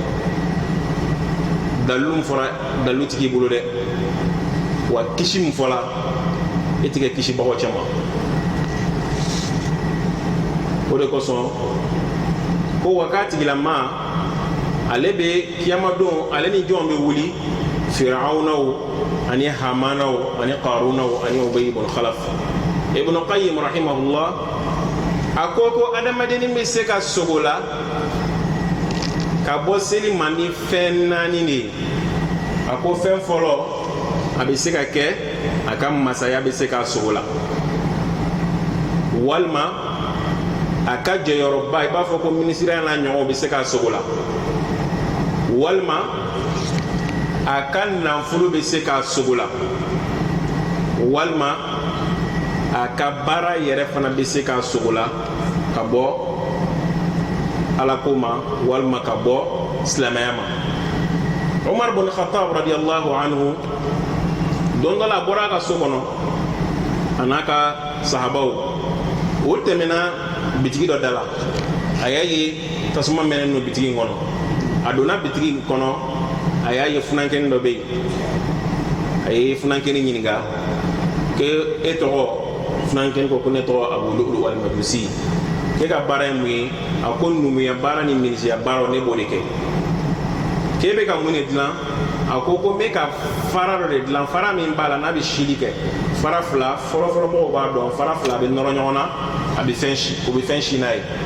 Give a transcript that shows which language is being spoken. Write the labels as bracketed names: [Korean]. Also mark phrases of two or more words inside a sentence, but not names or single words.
[Bambara] dalilu min fɔra dalilu tɛ k'i bolo dɛ wa kisi min fɔra e tɛ kɛ kisibagaw cɛ ma o de kosɔn ko wa k'a tigilama ale bɛ kiyama don ale ni jɔn bɛ wuli firawunaw ani hamanaw ani qarunaw ani ubay ibn khalaf ibn qayyim rahimahullah a ko adamadennin bɛ se ka sogo la ka bɔ seli ma ni fɛn naani de ye a ko fɛn fɔlɔ a bɛ se ka kɛ a ka masaya bɛ se ka sogo la walima a ka jɔyɔrɔba i b'a fɔ ko minisiriya n'a ɲɔgɔnw bɛ se ka sogo la walima a ka nafolo bɛ se ka sogo la walima a ka baara yɛrɛ fana bɛ se ka sogo la ka bɔ ala ko ma walima ka bɔ silamɛya ma Umar bin Khattab [Arabic] رضي الله عنه [Bambara] don dɔ la a bɔra a ka so kɔnɔ a n'a ka sahabaw o tɛmɛna bitigi dɔ da la a y'a ye tasuma mɛnɛnen don bitigi in kɔnɔ a donna bitigi in kɔnɔ a y'a ye funankɛnin dɔ bɛ yen a ye funankɛnin ɲininka ko e tɔgɔ funankɛnin ko ne tɔgɔ Abu Lu'lu al-Majusi k'e ka baara ye mun ye a ko numuya baara ni milisiya baara ne b'o de kɛ k'e bɛ ka mun de dilan a ko n bɛ ka fara dɔ de dilan fara min b'a la n'a bɛ sili kɛ fara fila fɔlɔfɔlɔ mɔgɔw b'a dɔn fara fila bɛ nɔrɔ ɲɔgɔn na a bɛ fɛn si o bɛ fɛn si n'a ye